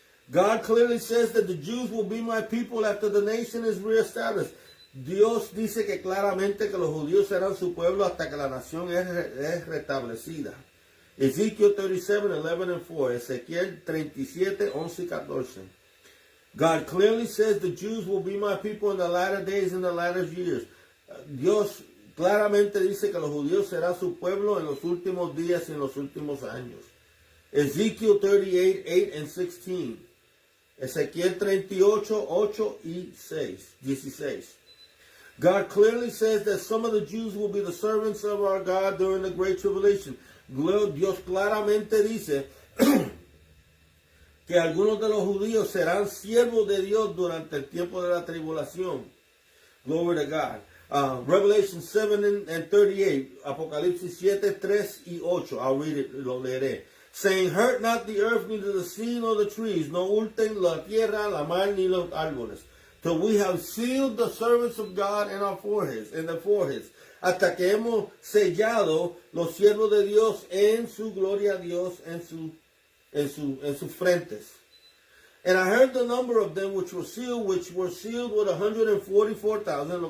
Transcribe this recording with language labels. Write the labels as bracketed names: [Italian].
[English] God clearly says that the Jews will be my people after the nation is reestablished. [Spanish] Dios dice que claramente que los judíos serán su pueblo hasta que la nación es restablecida. [English] Ezekiel 37, 11 and 4. [Spanish] Ezequiel 37, 11 y 14. [English] God clearly says the Jews will be my people in the latter days and the latter years. [Spanish] Dios claramente dice que los judíos serán su pueblo en los últimos días y en los últimos años. [English] Ezekiel 38, 8 and 16. [Spanish] Ezequiel 38, 8 y 16. [English] God clearly says that some of the Jews will be the servants of our God during the Great Tribulation. [Spanish] Dios claramente dice que algunos de los judíos serán siervos de Dios durante el tiempo de la tribulación. [English] Glory to God. Revelation 7 and 38, [Spanish] Apocalipsis 7, 3 y 8. [English] I'll read it, [Spanish] lo leeré. [English] Saying, hurt not the earth, neither the sea nor the trees, [Spanish] no hurten la tierra, la mar, ni los árboles. [English] Till we have sealed the servants of God in our foreheads, in their foreheads. [Spanish] Hasta que hemos sellado los siervos de Dios en su gloria a Dios en sus frentes. [English] And I heard the number of them which were sealed with 144,000.